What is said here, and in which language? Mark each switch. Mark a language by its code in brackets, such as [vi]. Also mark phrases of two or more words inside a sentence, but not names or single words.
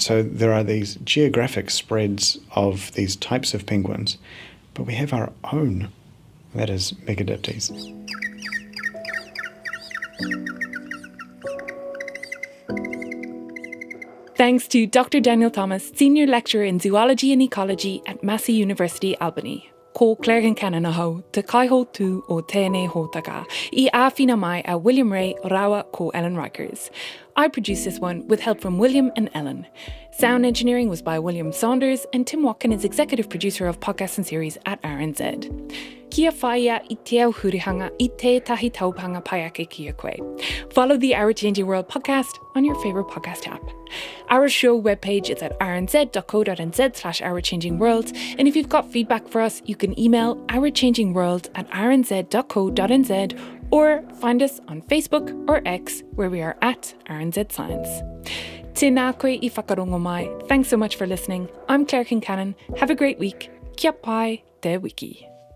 [en] So there are these geographic spreads of these types of penguins, but we have our own, that is Megadiptes. Thanks to Dr. Daniel Thomas, Senior Lecturer in Zoology and Ecology at Massey University, Albany. [mi] Ko Concannon aho, te kaiho tu o tēnei hōtaka, I āwhina mai a William Ray Rawa ko Ellen Rikers. [en] I produced this one with help from William and Ellen. Sound engineering was by William Saunders, and Tim Watkin is executive producer of podcasts and series at RNZ. [mi] Kia whaia I te au hurihanga I tētahi taupanga pai ake kia koe. [en] Follow the Our Changing World podcast on your favourite podcast app. Our show webpage is at rnz.co.nz/ourchangingworld, and if you've got feedback for us, you can email ourchangingworld@rnz.co.nz or find us on Facebook or X, where we are at RNZ Science. [mi] Tēnā koe I whakarongo mai. [en] Thanks so much for listening. I'm Claire Concannon. Have a great week. [mi] Kia pai te wiki.